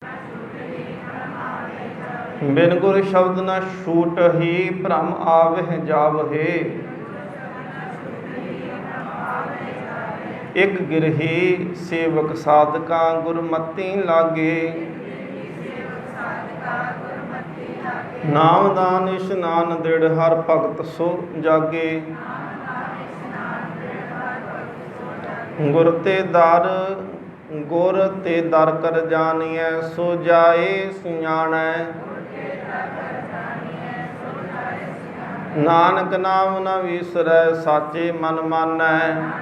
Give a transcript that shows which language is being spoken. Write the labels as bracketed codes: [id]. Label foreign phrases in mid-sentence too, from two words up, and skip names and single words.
[pa] ਬਿਨ ਗੁਰ ਸ਼ਬਦ ਨ ਛੂਟ ਹੀ ਭ੍ਰਮ ਆਵੇ ਜਾਵਹੇ। ਏਕ ਗਿਰਹੀ ਸੇਵਕ ਸਾਧਕਾ ਗੁਰਮਤਿ ਲਾਗੇ। ਨਾਮਦਾਨ ਇਸ਼ਨਾਨ ਦ੍ਰਿੜ ਹਰ ਭਗਤ ਸੋ ਜਾਗੇ। ਗੁਰ ਤੇ ਦਰ ਕਰ ਜਾਣੀਐ ਸੋ ਜਾਏ ਸਿਆਣੈ। ਨਾਨਕ ਨਾਮ ਨ ਵਿਸਰੈ ਸਾਚੇ ਮਨ ਮਾਨੈ।